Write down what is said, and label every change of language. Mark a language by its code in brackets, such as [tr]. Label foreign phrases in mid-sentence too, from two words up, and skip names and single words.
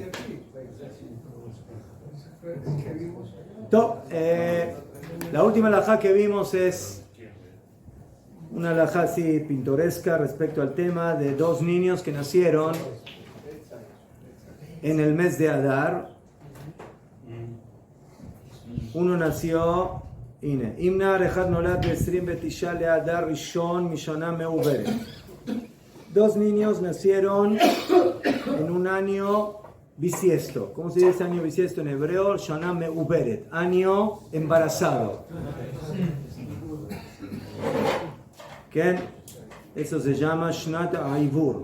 [es] La última halajá que vimos es una halajá así pintoresca respecto al tema de dos niños que nacieron en el mes de Adar. Uno nació, [he] אם נער אחד נולד ב-29 לאדר ראשון משנה מעוברת. [es] Dos niños nacieron en un año bisiesto. ¿Cómo se dice año bisiesto en hebreo? [he] שנה מעוברת, [es] año embarazado. ¿Qué? Eso se llama [he] שנת עיבור.